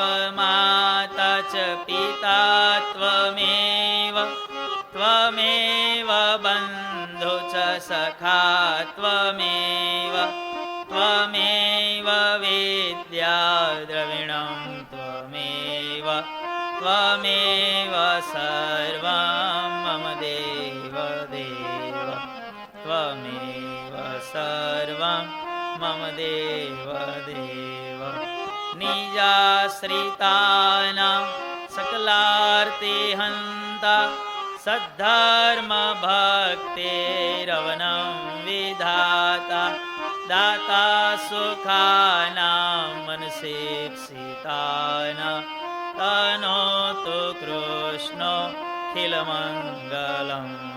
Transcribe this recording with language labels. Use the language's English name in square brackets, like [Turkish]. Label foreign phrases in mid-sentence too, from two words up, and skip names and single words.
[Sanskrit] माता च पिता त्वमेव त्वमेव बन्धु च सखा त्वमेव त्वमेव विद्या द्रविणं त्वमेव सर्वं मम देव देव त्वमेव ત્વમેવ સર્વં મમ દેવ દેવ નિજાશ્રિતાનાં સકલાર્તિ હંતા સદ્ધર્મ ભક્તિરવનં વિધાતા દાતા સુખાનાં મનસેપ્સિતાનાં તનોતુ કૃષ્ણો ખિલમંગલં